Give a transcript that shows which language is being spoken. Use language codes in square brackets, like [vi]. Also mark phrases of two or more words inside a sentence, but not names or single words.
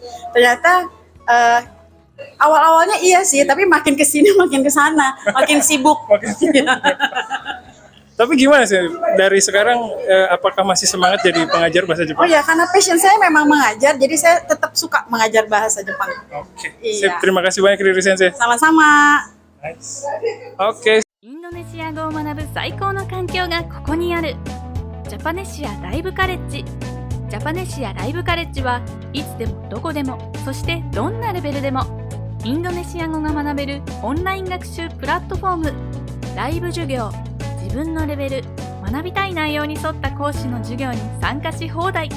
[id] awal-awalnya iya sih, tapi makin kesini makin kesana, makin sibuk. Tapi gimana sih dari sekarang, apakah masih semangat jadi pengajar bahasa Jepang? Oh ya, karena passion saya memang mengajar, jadi saya tetap suka mengajar bahasa Jepang. Oke. Iya. Sip, terima kasih banyak Riri Sensei. Sama-sama. Nice. Oke. [ja] インドネシア語を学ぶ最高の環境がここにある。ジャパネシアライブカレッジ。ジャパネシアライブカレッジはいつでもどこでも、そしてどんなレベルでもインドネシア語が学べるオンライン学習プラットフォーム。ライブ授業、自分のレベル、学びたい内容に沿った講師の授業に参加し放題。